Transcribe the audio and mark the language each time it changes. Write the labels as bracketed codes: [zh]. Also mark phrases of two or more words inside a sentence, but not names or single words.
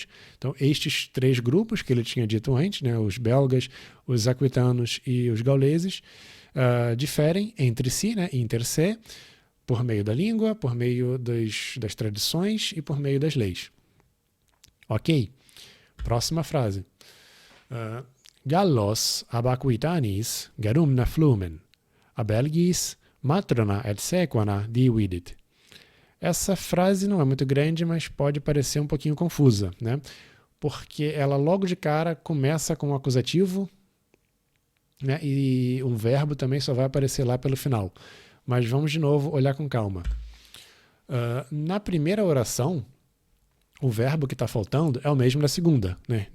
[pt] Então, estes 3 grupos que ele tinha dito antes, né, os belgas, os aquitanos e os gauleses, diferem entre si, né, [la] inter se, [pt] por meio da língua, por meio das tradições e por meio das leis. Ok. Próxima frase. [la] Gallos ab aquitanis garumna flumen, a belgis matrona et sequana dividit. [pt] Essa frase não é muito grande, mas pode parecer um pouquinho confusa, né? Porque ela logo de cara começa com um acusativo, né? E um verbo também só vai aparecer lá pelo final. Mas vamos de novo olhar com calma. Na primeira oração, o verbo que está faltando é o mesmo da segunda, né?